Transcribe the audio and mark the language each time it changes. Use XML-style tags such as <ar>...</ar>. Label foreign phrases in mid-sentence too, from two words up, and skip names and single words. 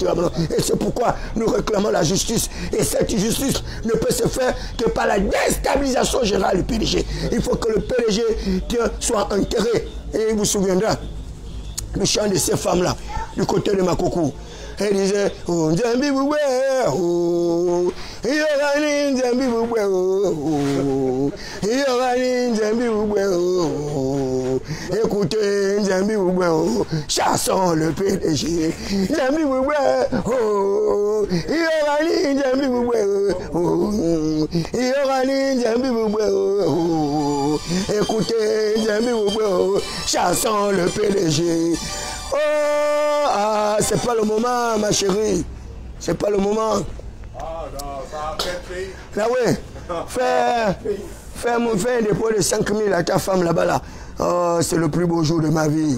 <fr>Et c'est pourquoi nous réclamons la justice. Et cette justice ne peut se faire que par la déstabilisation générale du PDG. Il faut que le PDG soit enterré. Et il vous souviendra le chant de ces femmes-là, du côté de Makoko. Elle disait,</fr> <kg>oh, Nzambi Bouboué, oh, Yorani Nzambi Bouboué, oh, Yorani Nzambi Bouboué, oh, écoutez Nzambi Bouboué, oh,</kg> <fr>chassons le PDG,</fr> <kg>Nzambi Bouboué, oh, Yorani Nzambi Bouboué, oh, Yorani Nzambi Bouboué, oh, écoutez Nzambi Bouboué,</kg> <fr>oh, chassons le PDG. Oh, ah, c'est pas le moment, ma chérie. C'est pas le moment. Ah non, ça a fait. Là, oui. Fais un dépôt de 5 000 à ta femme là-bas. Là. Oh, c'est le plus beau jour de ma vie.</fr>